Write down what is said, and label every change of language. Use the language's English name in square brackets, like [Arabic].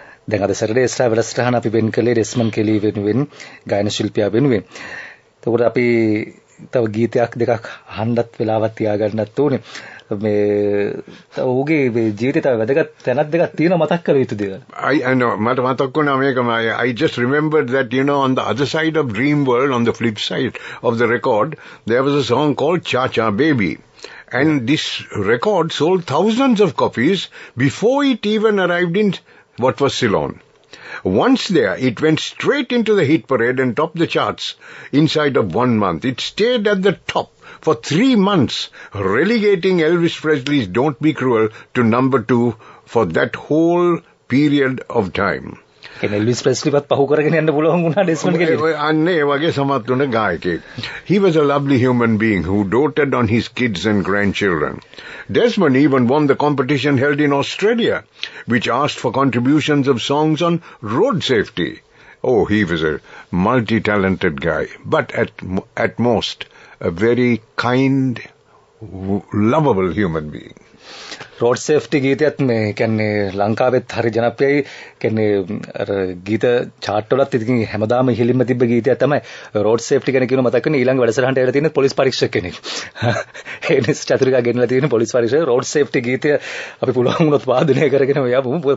[Sinhala] දැන් අද Saturday star වැඩසටහන අපි වෙන් කළේ ඩෙස්මන්ඩ් කෙලි වෙනුවෙන් ගායන ශිල්පියා වෙනුවෙන්. එතකොට අපි තව ගීතයක් දෙකක් අහන්නත් වෙලාවක් තියාගන්නත් ඕනේ. මේ ඔහුගේ ජීවිතේ තව වැදගත් තැනක් දෙකක් තියෙනවා මතක් කර යුතු දේවල්. [English] I know [Sinhala] මට මතක් වුණා මේකම. [English] I just remembered that on the other side of Dream World, on the flip side of the record, there was a song called Cha Cha Baby. And this record sold thousands of copies before it even arrived in what was Ceylon. Once there, it went straight into the hit parade and topped the charts inside of 1 month. It stayed at the top for 3 months, relegating Elvis Presley's Don't Be Cruel to number 2 for that whole period of time. [Sinhala] Elvis Presley වත් පහු කරගෙන යන්න පුළුවන් වුණා ඩෙස්මන්ඩ් කෙලි. අන්නේ ඒ වගේ සමත් වුණ ගායකයෙක්. [English] He was a lovely human being who doted on his kids and grandchildren. Desmond even won the competition held in Australia, which asked for contributions of songs on road safety. Oh, he was a multi-talented guy, but at most a very kind, lovable human being. [Sinhala] Road safety ගීතයත් මේ කියන්නේ ලංකාවෙත් හරි ජනප්‍රියයි. කියන්නේ අර ගීත chart වලත් ඉතින් හැමදාම ඉහළින්ම තිබ්බ ගීතයක් තමයි රෝඩ් සේෆ්ටි ගැන කියන මතක් වෙන ඊළඟ වැඩසටහනට ඇවිල්ලා තියෙන පොලිස් පරීක්ෂක කෙනෙක්. එනිස් චතුරිකා ගෙනලා තියෙන පොලිස් පරීක්ෂක රෝඩ් සේෆ්ටි ගීතය අපි පුළුවන් වුණොත් වාදනය කරගෙන යමු.